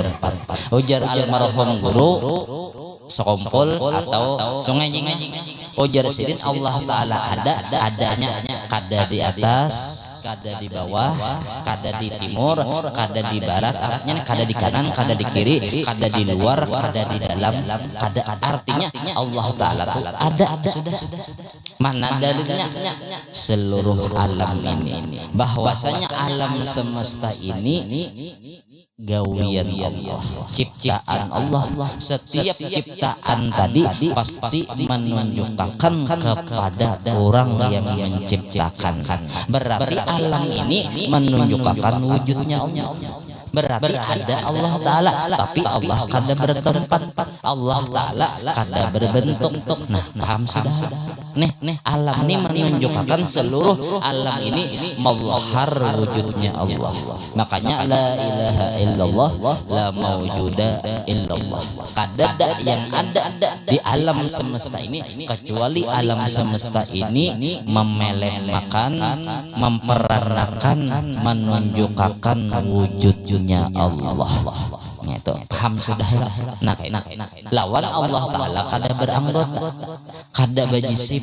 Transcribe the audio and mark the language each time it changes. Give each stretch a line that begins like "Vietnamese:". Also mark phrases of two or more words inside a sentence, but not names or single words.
Banjar: Ujar almarhum guru sekompol atau sungai ujar sidin Allah Ta'ala adanya kada di atas, kada di bawah, kada di timur, kada di barat, artinya kada di kanan, kada di kiri, kada di luar, kada di dalam, kada. Artinya Allah Ta'ala tuh ada sudah. Mana dalilnya? Seluruh alam ini, bahwasanya alam semesta ini gawian Allah, ciptaan Allah.
Indonesian: Setiap ciptaan tadi pasti menunjukkan kepada orang yang menciptakan. Berarti alam ini menunjukkan wujudnya Allah.
Banjar: Berarti ada Allah Ta'ala, tapi Allah kada bertempat, Allah Ta'ala kada berbentuk. Nah, paham sudah?
Indonesian: Nih alam ini menunjukkan seluruh alam ini mazhar wujudnya Allah.
Arabic: Makanya la ilaha illallah, la mawjuda illallah.
Banjar: Kada ada yang ada di alam semesta ini kecuali alam semesta ini memelemakan, memperanakan, menunjukkan wujudnya Allah. Itu paham sudah. Nah, lawan Allah Ta'ala kada beranggota, kada bajisim.